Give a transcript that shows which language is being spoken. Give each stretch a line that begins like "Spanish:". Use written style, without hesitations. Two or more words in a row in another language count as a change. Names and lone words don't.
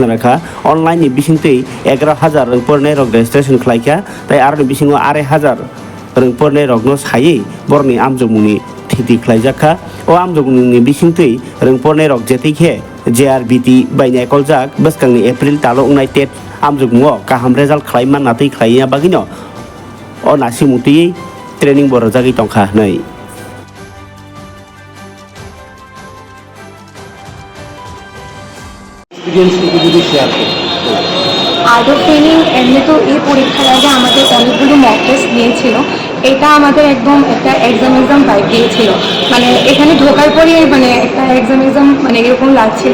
Bodo: राखा अनलाइन नि बिसिंतै 11000 रोंगफोरनि रग रेजिस्ट्रेशन खालायखा ताय आरो बिसिङाव 2500 रोंगफोरनि रगनो सायै बरनि आमजुग मुंनि थिति खालायजाखा ओ आमजुग मुंनि बिसिंतै रोंगफोरनि रग जेतैखे जेआरबिटि बायनाय कलजाक बसकांनि एप्रिल तालो उंनाय टेट आमजुग मुङाव गाहाम रिजाल्ट खालायमान नातै खालायना बागिनो ओ नासिमुति ट्रेनिं बर जागै तंखा नै
Bangla: আর্ট অফ ট্রেনিং এমনি তো এই পরীক্ষার আগে আমাদের অনেকগুলো
English: mock test
Bangla: নিয়েছিল। এটা আমাদের একদম একটা
English: exam type
Bangla: দিয়েছিল, মানে এখানে ঢোকার পরেই মানে একটা এক্সাম মানে এরকম লাগছিল।